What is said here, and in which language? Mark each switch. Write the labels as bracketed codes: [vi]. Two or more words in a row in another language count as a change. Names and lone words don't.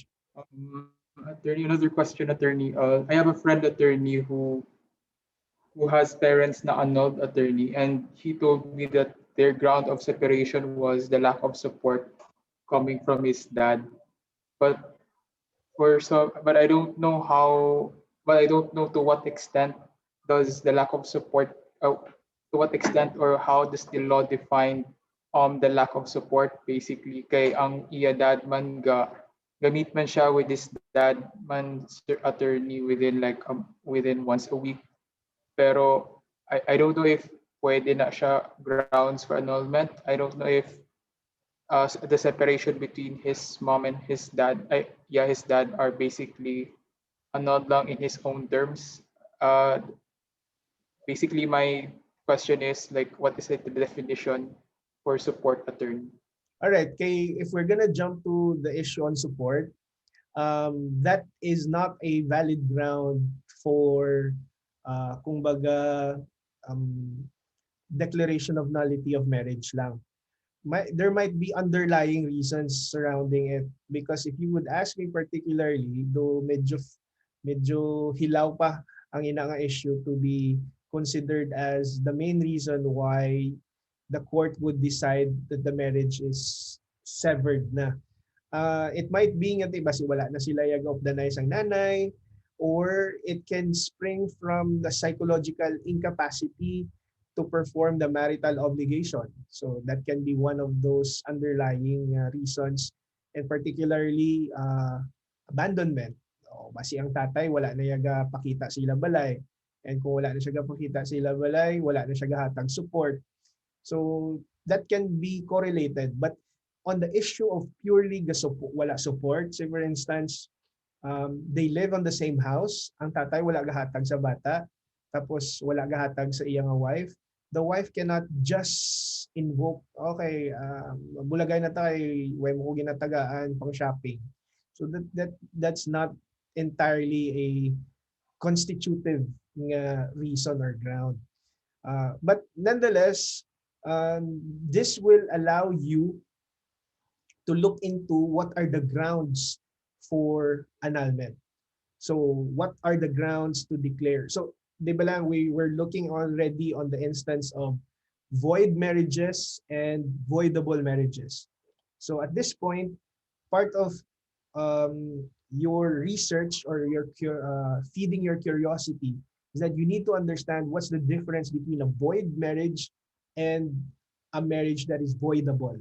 [en] Attorney, another question, attorney. I have a friend, attorney, who has parents na annulled, attorney, and he told me that their ground of separation was the lack of support coming from his dad. But I don't know to what extent does the lack of support, to what extent or how does the law define the lack of support basically [hil] kay ang iya dad man gamit man siya [en] with his dad man attorney within within once a week, pero I don't know if [hil] pwede na siya [en] grounds for annulment. I don't know if the separation between his mom and his dad, his dad are basically annulled lang in his own terms. Uh, Basically, my question is like, what is it, the definition for support attorney? All right, kay if we're gonna jump to the issue on support, that is not a valid ground for kumbaga um, declaration of nullity of marriage lang. There might be underlying reasons surrounding it, because if you would ask me particularly, though [hil] medyo hilaw pa ang ina nga [en] issue to be considered as the main reason why the court would decide that the marriage is severed na. It might be [hil] nga diba si wala na sila yag [en] of the nice [hil] ang nanay, [en] or it can spring from the psychological incapacity to perform the marital obligation. So that can be one of those underlying reasons, and particularly abandonment. [hil] O, basi ang tatay wala na yaga pakita sila balay. And kung wala na siya pakita sila balay, wala na siya gahatag support. [en] So that can be correlated. But on the issue of purely wala support, say for instance, they live on the same house, [hil] ang tatay wala gahatag sa bata, tapos wala gahatag sa iyang wife, [en] the wife cannot just invoke, [hil] okay, bulagay na tayo, way mo ko ginatagaan pang shopping. [en] So that's not entirely a constitutive reason or ground. But nonetheless, this will allow you to look into what are the grounds for annulment. So what are the grounds to declare? [hil] So di ba lang, [en] we were looking already on the instance of void marriages and voidable marriages. So at this point, part of your research or your feeding your curiosity is that you need to understand what's the difference between a void marriage and a marriage that is voidable.